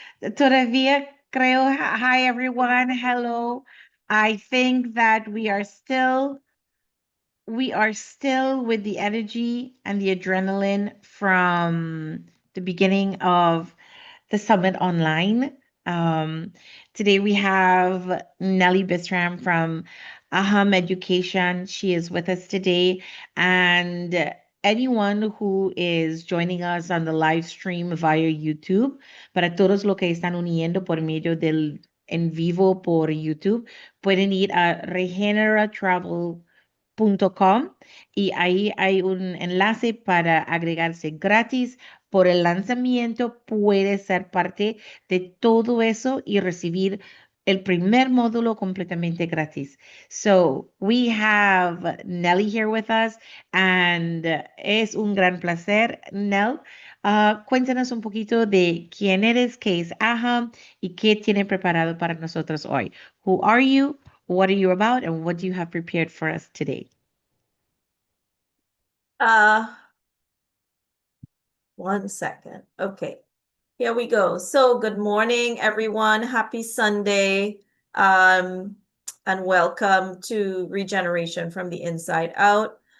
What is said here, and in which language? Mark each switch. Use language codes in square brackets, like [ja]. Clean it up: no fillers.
[es] Todavía creo, [en] hi everyone, hello. I think that we are still with the energy and the adrenaline from the beginning of the summit online. Um, Today we have Knellee Bisram from AHAM Education. She is with us today. And anyone who is joining us on the live stream via YouTube, [es] para todos los que están uniendo por medio del en vivo por YouTube, pueden ir a Regenera Travel y ahí hay un enlace para agregarse gratis por el lanzamiento. Puedes ser parte de todo eso y recibir el primer módulo completamente gratis. [en] So we have Knellee here with us and [es] es un gran placer, Nell. Cuéntanos un poquito de quién eres, qué es AHAM y qué tiene preparado para nosotros hoy. [en] Who are you? What are you about? And what do you have prepared for us today? One second. Okay, here we go. So good morning, everyone. Happy Sunday. And welcome to Regeneration from the Inside Out.